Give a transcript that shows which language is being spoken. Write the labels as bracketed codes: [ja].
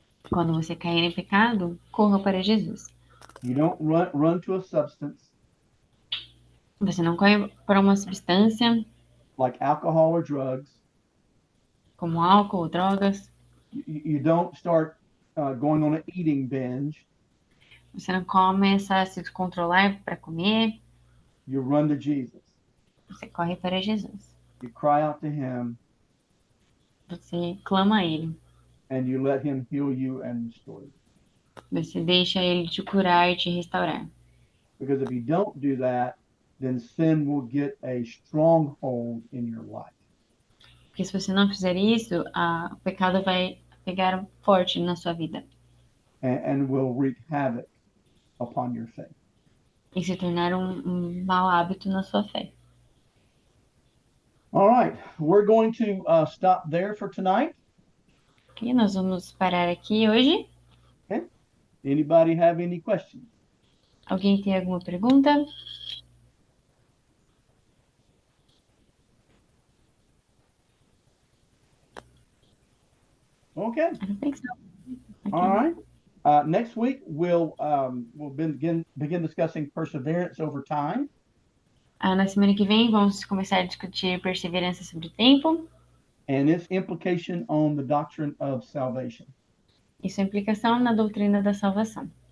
[pt] quando você cair em pecado, corra para Jesus. [en] You don't run to a substance [pt] Você não corre para uma substância [en] like alcohol or drugs. [pt] como álcool ou drogas. [en] You don't start going on an eating binge. [pt] Você não começa a se descontrolar para comer. [en] You run to Jesus. [pt] Você corre para Jesus. [en] You cry out to him [pt] Você clama a Ele. [en] and you let him heal you and restore you. [pt] Você deixa Ele te curar e te restaurar. [en] Because if you don't do that, then sin will get a stronghold in your life. [pt] Porque se você não fizer isso, o pecado vai pegar forte na sua vida [en] And will wreak havoc upon your faith. [pt] e se tornar um mau hábito na sua fé. [en] All right, we're going to stop there for tonight. [pt] Ok, nós vamos parar aqui hoje. [en] Anybody have any questions? [pt] Alguém tem alguma pergunta? [en] Okay. I don't think so. All right. Next week we'll begin discussing perseverance over time. [pt] Na semana que vem vamos começar a discutir perseverança sobre o tempo [en] And its implication on the doctrine of salvation. [pt] e sua implicação na doutrina da salvação.